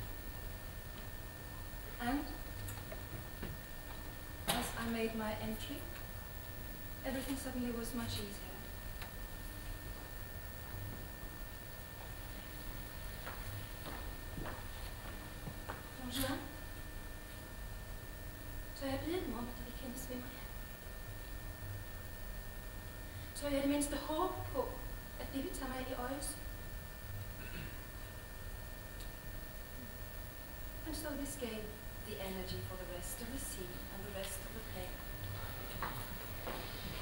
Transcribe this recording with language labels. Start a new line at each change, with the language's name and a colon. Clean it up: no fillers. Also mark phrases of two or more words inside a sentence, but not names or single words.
English: And as I made my entry, everything suddenly was much easier. Don Juan,
Danish: tør jeg bede dem om, at de vil kendes ved mig? Tør jeg det mindste håbe på, at de vil tage mig i øjesyn?
English: And so this gave the energy for the rest of the scene and the rest of the play.